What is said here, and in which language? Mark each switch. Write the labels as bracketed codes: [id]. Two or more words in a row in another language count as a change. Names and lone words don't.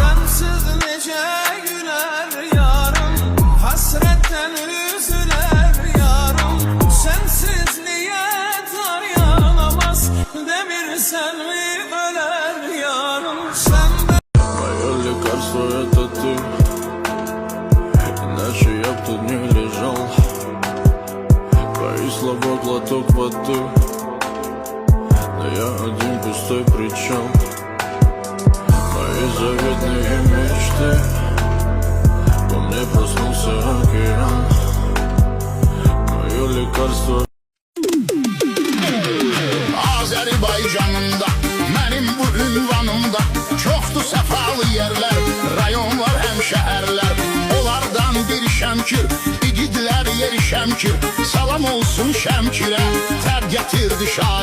[gag] Sensiz nece güler yarım, hasretten üzüler yarım. Sensizliğe dayanamaz, demirsen mi öler yarım. [ru] Мое лекарство это ты, иначе я б тут не лежал. Твои слова глоток воды, но я один пустой причал. Мои заветные мечты, во мне проснулся океан. Мое лекарство. [az] Azerbaycanımda, benim bu ünvanımda çoxdur səfalı yerler, rayonlar, həm şəhərlər. Onlardan bir Şəmkir, igidlər yeri Şəmkir. Salam olsun Şəmkirə, tər gətirdi şair.